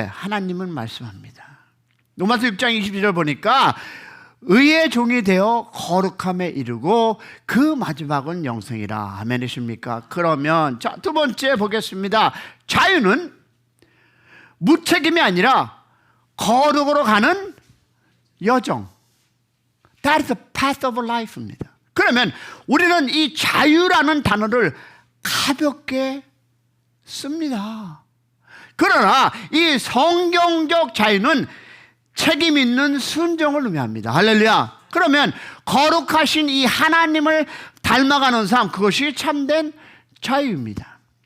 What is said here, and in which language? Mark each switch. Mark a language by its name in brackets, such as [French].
[Korean] 하나님은 말씀합니다. 로마서 6장 22절 보니까 의의 종이 되어 거룩함에 이르고 그 마지막은 영생이라. 아멘이십니까? 그러면 자, 두 번째 보겠습니다. 자유는 무책임이 아니라 거룩으로 가는 여정. [English] That is the path of life입니다. [Korean] 그러면 우리는 이 자유라는 단어를 가볍게 씁니다. 그러나 이 성경적 자유는 책임 있는 순종을 의미합니다. 할렐루야. 그러면 거룩하신 이 하나님을 닮아가는 삶, 그것이 참된 자유입니다.